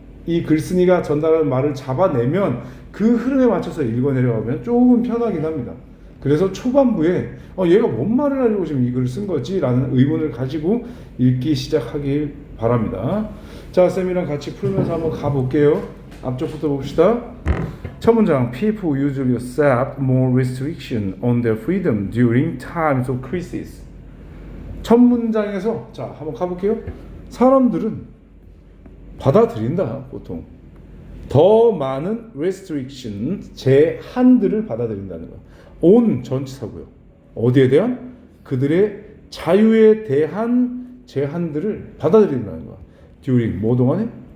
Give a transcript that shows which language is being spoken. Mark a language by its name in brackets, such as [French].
[Korean] 이 글쓴이가 전달하는 말을 잡아내면 그 흐름에 맞춰서 읽어 내려가면 조금 편하긴 합니다. 그래서 초반부에 얘가 뭔 말을 하려고 지금 이 글을 쓴 거지? 라는 의문을 가지고 읽기 시작하길 바랍니다. 자, 쌤이랑 같이 풀면서 한번 가볼게요. 앞쪽부터 봅시다. [English] 첫 문장, People usually accept more restriction on their freedom during times of crisis. [Korean] 첫 문장에서 자, 한번 가볼게요. 사람들은 받아들인다, 보통. 더 많은 restriction, 제한들을 받아들인다는 거야. on 전치사고요. 어디에 대한? 그들의 자유에 대한 제한들을 받아들인다는 거야. during 뭐 동안에?